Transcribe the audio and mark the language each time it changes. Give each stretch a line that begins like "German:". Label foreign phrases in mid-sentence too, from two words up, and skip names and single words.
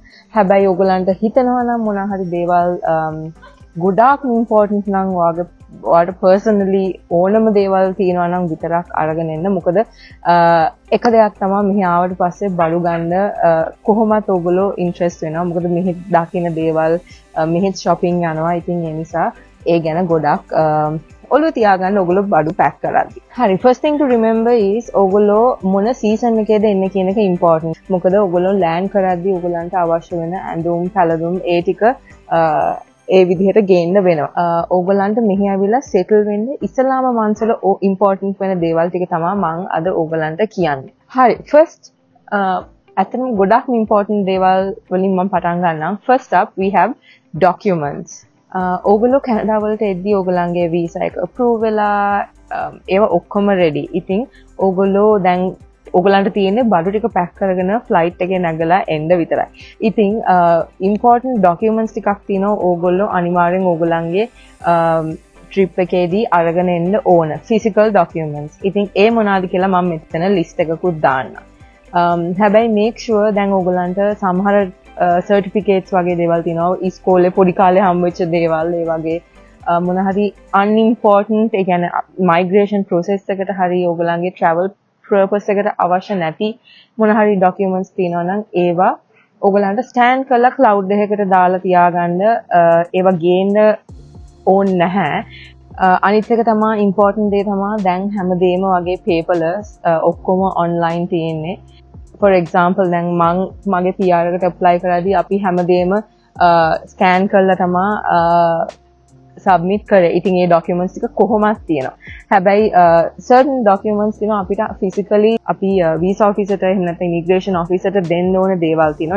Sinhala: හැබැයි ඔයගලන්ට හිතනවා නම් මොනවා හරි දේවල් ගොඩාක් important නම් ඔයාලට personally ඕනම දේවල් තියෙනවා නම් විතරක් අරගෙන එන්න. මොකද එක දෙයක් තමයි මෙහි ආවට පස්සේ බඩු ගන්න කොහොමත් ඔයගොල්ලෝ interest වෙනවා. මොකද මෙහි දකින්න දේවල් මෙහි shopping යනවා. ඉතින් ඒ නිසා ඒ ගැන ගොඩක් ඔළුව තියාගන්න ඔයගොල්ලෝ බඩු පැක් කරද්දි. හරි,
English: first thing to remember is
Sinhala: ඔයගොල්ලෝ මොන season එකේද එන්නේ කියන එක important. මොකද ඔයගොල්ලෝ land කරද්දි ඔයගොල්ලන්ට අවශ්‍ය වෙන ඇඳුම්, පැළඳුම් ඒ ටික ඒ විදිහට ගේන්න වෙනවා. ඔයගොල්ලන්ට මෙහි ඇවිල්ලා settle වෙන්න ඉස්ලාම මන්සල important වෙන දේවල් ටික තමයි මම අද ඔයගොල්ලන්ට කියන්නේ. හරි, first අතන ගොඩක්ම important දේවල් වලින් මම පටන් ගන්නම්.
English: First up we have documents.
Sinhala: ඔයගොල්ලෝ කැනඩා වලට එද්දී ඔයගොල්ලන්ගේ වීසා එක approve වෙලා ඒවා ඔක්කොම ready. ඉතින් ඔයගොල්ලෝ දැන් ඔයගොල්ලන්ට තියෙන්නේ බඩු ටික පැක් කරගෙන flight එකේ නැගලා එන්න විතරයි. ඉතින්
English: important documents
Sinhala: ටිකක් තියෙනවා ඔයගොල්ලෝ අනිවාර්යෙන් ඔයගොල්ලන්ගේ trip එකේදී අරගෙන එන්න ඕන
English: physical documents.
Sinhala: ඉතින් ඒ මොනවාද කියලා මම මෙතන list එකකුත් දාන්නම්. හැබැයි
English: make sure
Sinhala: දැන් ඔයගොල්ලන්ට සමහර certificates වගේ දේවල් තියෙනවා. ඉස්කෝලේ පොඩි කාලේ හම්බෙච්ච දේවල් ඒ වගේ මොන හරි unimportant ඒ කියන්නේ
English: migration process
Sinhala: එකට හරි ඔයගොල්ලන්ගේ
English: travel purpose
Sinhala: එකට අවශ්‍ය නැති මොන හරි documents තියෙනවා නම් ඒවා ඔයගොල්ලන්ට scan කරලා cloud එකකට දාලා තියාගන්න. ඒවා ගේන්න ඕනේ නැහැ. අනිත් එක තමයි important දේ තමයි දැන් හැමදේම වගේ paperless ඔක්කොම online තියෙන්නේ.
English: for example
Sinhala: දැන් මගේ PR එකට apply කරද්දී අපි හැමදේම scan කරලා තමයි submit කරේ. ඉතින් ඒ documents ටික කොහොමද තියෙනවා. හැබැයි
English: certain documents
Sinhala: තියෙනවා අපිට physically අපි
English: visa officer
Sinhala: එහෙම නැත්නම්
English: immigration officer
Sinhala: දෙන්න ඕන දේවල් තියෙනවා.